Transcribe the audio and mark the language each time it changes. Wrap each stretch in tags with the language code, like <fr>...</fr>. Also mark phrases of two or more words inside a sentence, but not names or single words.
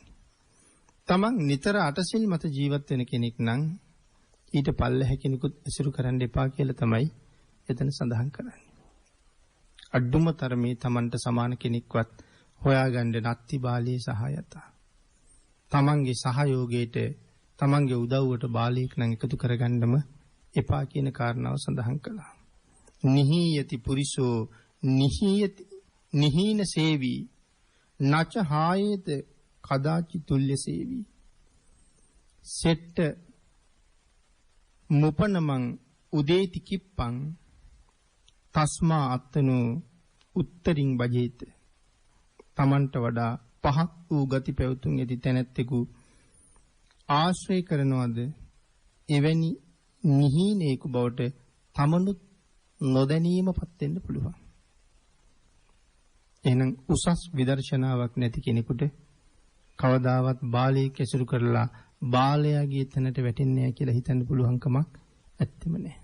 <si>තමන් නිතර අටසිල් මත ජීවත් වෙන කෙනෙක් නම් ඊට පල්ලෙහ කෙනෙකුත් ඇසුරු කරන්න එපා කියලා තමයි එතන සඳහන් කරන්නේ. අඩුම තරමේ තමන්ට සමාන කෙනෙක්වත් හොයාගන්න නැති බාලයේ සහායතා. තමන්ගේ සහයෝගයට තමන්ගේ උදව්වට බාලයෙක් නම් එකතු කරගන්නම එපා කියන කාරණාව සඳහන් කළා.</si> <pi>නිහීයති පුරිසෝ නිහීයති නිහීන සේවි නච හායේත කදාචි තුල්්‍ය සේවි. සෙට්ට මුපනමං උදේති කිප්පං තස්මා අත්තනෝ උත්තරින් බජේත.</pi> <si>තමන්ට වඩා පහක් වූ ගති පැවතුම් ඇති තැනැත්තෙකු ආශ්‍රය කරනවද එවැනි නිහීනේකු බවට තමනුත් නොදැනීමපත් වෙන්න පුළුවන්. එහෙනම් උසස් විදර්ශනාවක් නැති කෙනෙකුට කවදාවත් බාලයෙක් ඇසුරු කරලා බාලයාගේ තැනට වැටෙන්නේ නැහැ කියලා හිතන්න පුළුවන් කමක් ඇත්තෙම නැහැ.</si>